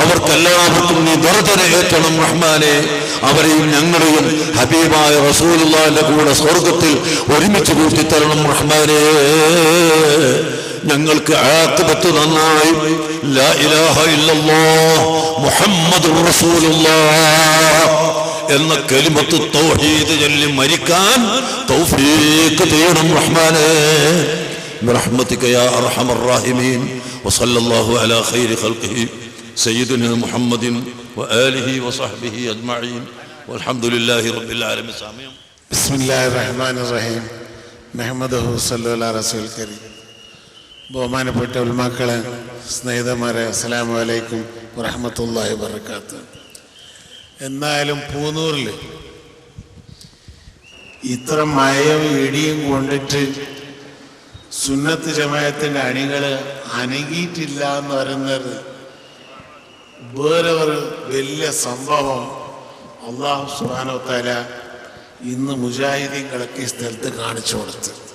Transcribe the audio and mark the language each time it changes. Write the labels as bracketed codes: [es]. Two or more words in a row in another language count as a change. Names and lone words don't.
[ml] അവർക്കെല്ലാവർക്കും നീ ദർജന ഏറ്റണം റഹ്മാനെ. അവരെയും ഞങ്ങളെയും ഹബീബായ റസൂലുള്ളാഹിന്റെ കൂടെ സ്വർഗത്തിൽ ഒരുമിച്ച് കൂട്ടിത്തരണം റഹ്മാനെ. ഞങ്ങൾക്ക് ആഖിബത്ത് നന്നായി [ar] لا إله إلا الله محمد رسول الله [ml] എന്ന കലിമത്ത് തൗഹീദ് ചൊല്ലി മരിക്കാൻ തൗഫീഖ് ചെയ്യണം റഹ്മാനേ. [ar] برحمتك يا أرحم الراحمين. وصلى الله على خير خلقه سيدنا محمد وآله وصحبه أجمعين والحمد لله رب العالمين. بسم الله الرحمن الرحيم. نحمده صلى الله على رسول الكريم. [ml] ബഹുമാനപ്പെട്ട ഉലമാക്കളെ, സ്നേഹിതന്മാരെ, [ar] السلام عليكم ورحمة الله وبركاته. [ml] എന്നാലും പൂനൂറിൽ ഇത്ര മഴയും ഇടിയും കൊണ്ടിട്ട് സുന്നത്ത് ജമാഅത്തിന്റെ അണികൾ അനങ്ങിയിട്ടില്ല എന്ന് പറയുന്നത് വേറെ ഒരു വലിയ സംഭവം [ar] الله سبحانه وتعالى [ml] ഇന്ന് മുജാഹിദീങ്ങൾക്ക് ഈ സ്ഥലത്ത് കാണിച്ചു കൊടുത്തു.